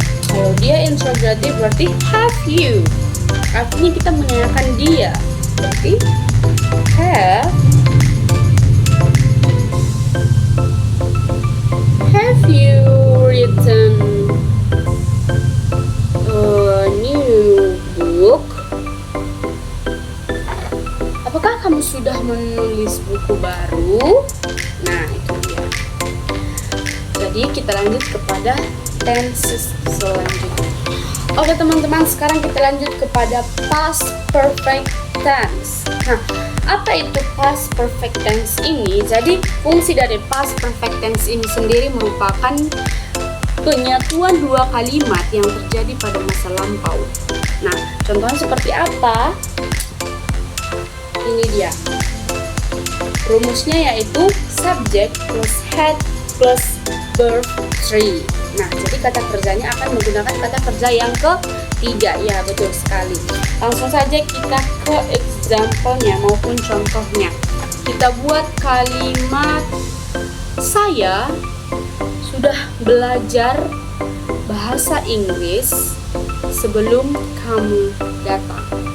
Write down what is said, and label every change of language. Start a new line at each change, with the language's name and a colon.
Indonesian: Kalau dia interrogative berarti
English: have you.
Indonesian: Artinya kita menanyakan dia. Berarti
English: have you written a new book?
Indonesian: Apakah kamu sudah menulis buku baru? Nah, itu dia. Jadi kita lanjut kepada tenses selanjutnya. Oke teman-teman, sekarang kita lanjut kepada past perfect tense. Nah, apa itu past perfect tense ini? Jadi fungsi dari past perfect tense ini sendiri merupakan penyatuan dua kalimat yang terjadi pada masa lampau. Nah, contohnya seperti apa? Ini dia. Rumusnya yaitu subject plus had plus verb 3. Nah, jadi kata kerjanya akan menggunakan kata kerja yang ketiga. Ya, betul sekali. Langsung saja kita ke example-nya maupun contohnya. Kita buat kalimat, saya sudah belajar bahasa Inggris sebelum kamu datang.